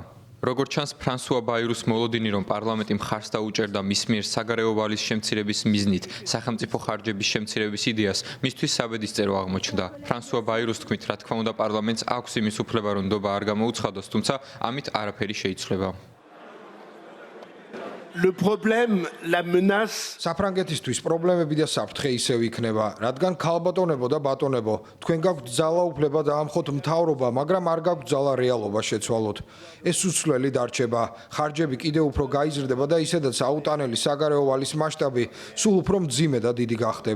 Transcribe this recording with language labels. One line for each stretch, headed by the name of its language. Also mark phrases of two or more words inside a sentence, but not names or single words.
Georgian: როგორც ჩანს, ფრანსუა ბაირუს მოლოდინი, რომ პარლამენტი მხარს დაუჭერდა მის მიერ საგარეო ვალის შემცირების მიზნით სახელმწიფო ხარჯების შემცირების იდეას, მისთვის საბედისწერო აღმოჩნდა. ფრანსუა ბაირუს თქმით, რა თქმა უნდა, პარლამენტს აქვს იმის უფლება, რომ ნდობა არ გამოუცხადოს, თუმცა ამით არაფერი შეიცვლება.
French: Le problème, la menace.
Georgian: საფრანგეთისთვის პრობლემები და საფრთხე ისევ იქნება, რადგან ქალბატონებო და ბატონებო, თქვენ გაქვთ ძალა უფლება დაამხოთ მთავრობა, მაგრამ არ გაქვთ ძალა რეალობა შეცვალოთ. ეს უცვლელი დარჩება, ხარჯები კიდევ უფრო გაიზრდება და ისედაც აუტანელი საგარეო ვალის მასშტაბი სულ უფრო მძიმე და დიდი გახდება.